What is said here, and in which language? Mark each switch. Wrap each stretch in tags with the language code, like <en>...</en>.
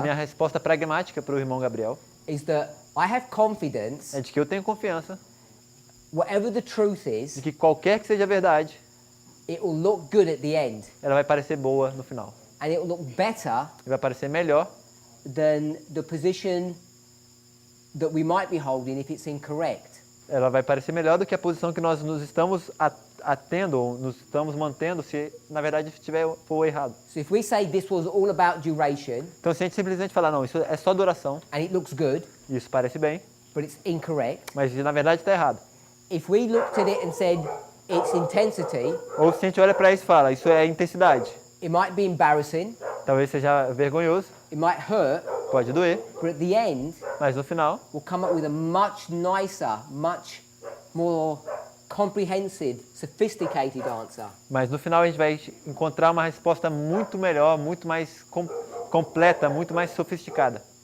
<pt>Minha resposta pragmática para o irmão Gabriel</pt> <en>is that I have confidence,</en> <pt>é de que eu tenho confiança</pt> <en>whatever the truth is,</en> <pt>de que qualquer que seja a verdade,</pt> <en>it will look good at the end.</en> <pt>Ela vai parecer boa no final.</pt> <en>And it will look better</en> <pt>E vai parecer melhor</pt> <en>than the position that we might be holding if it's incorrect.</en> <pt>Ela vai parecer melhor do que a posição que nós nos estamos atendo ou nos estamos mantendo se na verdade for errado.</pt> <en>So if we say this was all about duration,</en> <pt>então se a gente simplesmente falar não, isso é só duração,</pt> <en>and it looks good,</en> <pt>isso parece bem,</pt> <en>but it's incorrect,</en> <pt>mas na verdade está errado.</pt> <en>If we looked at it and said it's intensity,</en> <pt>ou se a gente olha para isso e fala isso é intensidade,</pt> <en>it might be embarrassing,</en> <pt>talvez seja vergonhoso,</pt> <en>it might hurt,</en> <pt>pode doer,</pt> <en>but at the end,</en> <pt>mas no final,</pt> <en>we'll come up with a much nicer, much more comprehensive, sophisticated answer.</en> <pt>Mas no final a gente vai encontrar uma resposta muito melhor, muito mais completa, muito mais sofisticada.</pt>